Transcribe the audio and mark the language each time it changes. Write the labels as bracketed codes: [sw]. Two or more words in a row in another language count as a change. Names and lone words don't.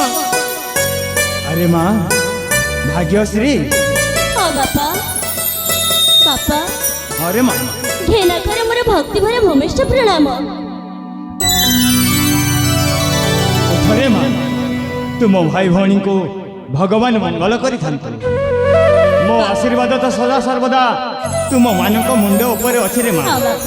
[or] ଆରେ ମା ଭାଗ୍ୟଶ୍ରୀ ହଁ ବାପା ବାପା ଆରେ ମା ଘେନା କରେ ମୋର ଭକ୍ତି ଭରା ଭୂମିଷ୍ଠ ପ୍ରଣାମ। ଥରେ ମା ତୁମ ଭାଇ ଭଉଣୀଙ୍କୁ ଭଗବାନ ମଙ୍ଗଳ କରିଥାନ୍ତୁ। ମୋ ଆଶୀର୍ବାଦ ତ ସଦା ସର୍ବଦା ତୁମମାନଙ୍କ ମୁଣ୍ଡ ଉପରେ ଅଛି ରେ ମା। ହଁ ବାପା